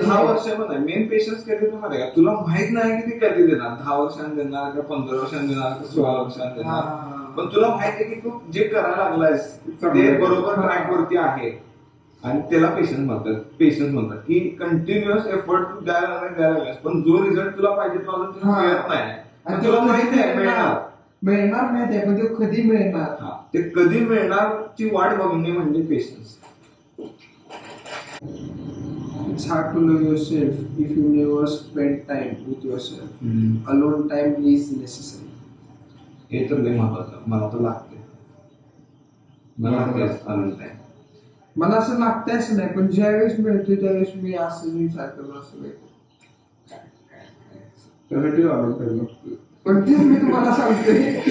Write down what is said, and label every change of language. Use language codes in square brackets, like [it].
[mr] 10 वर्ष पण आहे मेन पेशन्स कधी देणार आहे तुला माहित नाही की ते कधी देणार 10 वर्षांनी देणार का 15 वर्षांनी देणार का 16 वर्षांनी देणार पण तुला माहित आहे की तू जे करायला लागलायस ते बरोबर ट्रॅक वरती आहे आणि त्याला पेशन्स म्हणतात की कंटिन्युअस एफर्ट तू द्यायला लागलास पण जो रिझल्ट तुला पाहिजे तो अजून तुला मिळत नाही आणि तुला माहिती आहे मिळणार नाही पण ते कधी मिळणार ते कधी मिळणार ची वाट बघणे म्हणजे patience. [en] It's hard to know yourself if you never spend time with yourself. Alone time is necessary. [mr] हे तर लय महत्वाचं मला तर लागते मला तेच आनंद आहे. मला असं लागतंय असं नाही पण ज्यावेळेस मिळतो त्यावेळेस मी असं विचार करतो असं नाही. त्यासाठी आलो पाहिजे पण ते मी तुम्हाला सांगतोय